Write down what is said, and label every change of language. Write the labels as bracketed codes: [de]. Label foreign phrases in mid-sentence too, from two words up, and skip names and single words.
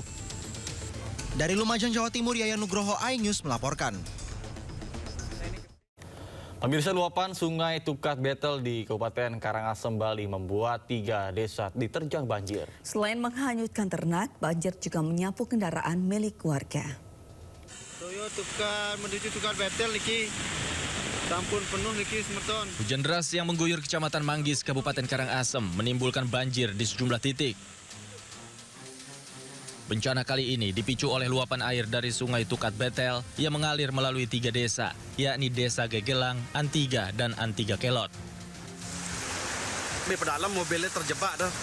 [id] Dari Lumajang, Jawa Timur, Yayan Nugroho, iNews melaporkan. Pemirsa, luapan Sungai Tukat Betel di Kabupaten Karangasem, Bali membuat 3 desa diterjang banjir. Selain menghanyutkan ternak, banjir juga menyapu kendaraan milik warga. [ban] Toyo Tukat menuju Tukat Betel niki sampun penuh niki semeton. [id] Hujan deras yang mengguyur Kecamatan Manggis, Kabupaten Karangasem menimbulkan banjir di sejumlah titik. Bencana kali ini dipicu oleh luapan air dari Sungai Tukat Betel yang mengalir melalui 3 desa, yakni Desa Gegelang, Antiga, dan Antiga Kelot. Di pedalam mobilnya terjebak dah.